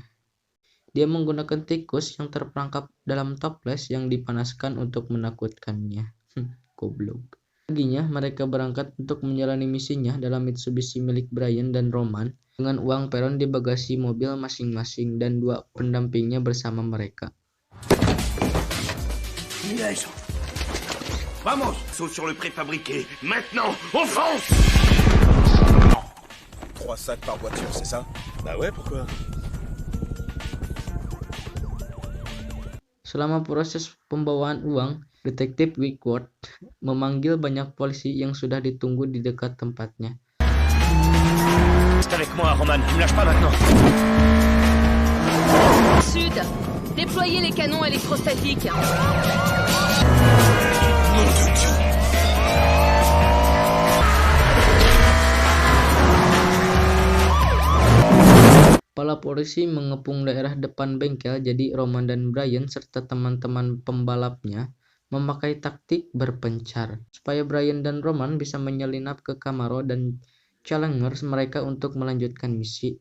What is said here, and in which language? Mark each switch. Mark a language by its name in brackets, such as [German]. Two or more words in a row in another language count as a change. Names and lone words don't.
[Indonesian] Dia menggunakan tikus yang terperangkap dalam toples yang dipanaskan untuk menakutkannya. Goblok. Paginya mereka berangkat untuk menjalani misinya dalam Mitsubishi milik Brian dan Roman dengan uang peron di bagasi mobil masing-masing dan dua pendampingnya bersama mereka. [French] Punaise. Vamos! Saute sur le préfabriqué. Maintenant, on fonce! 3 sacs par voiture, c'est ça? Bah ouais, pourquoi? [Indonesian] Selama proses pembawaan uang, Detektif Whitworth memanggil banyak polisi yang sudah ditunggu di dekat tempatnya. [French] Reste avec moi, Roman. Ne lâche pas maintenant. Sud, déployez les canons électrostatiques. [Indonesian] Para polisi mengepung daerah depan bengkel, jadi Roman dan Brian serta teman-teman pembalapnya memakai taktik berpencar supaya Brian dan Roman bisa menyelinap ke Camaro dan Challenger mereka untuk melanjutkan misi.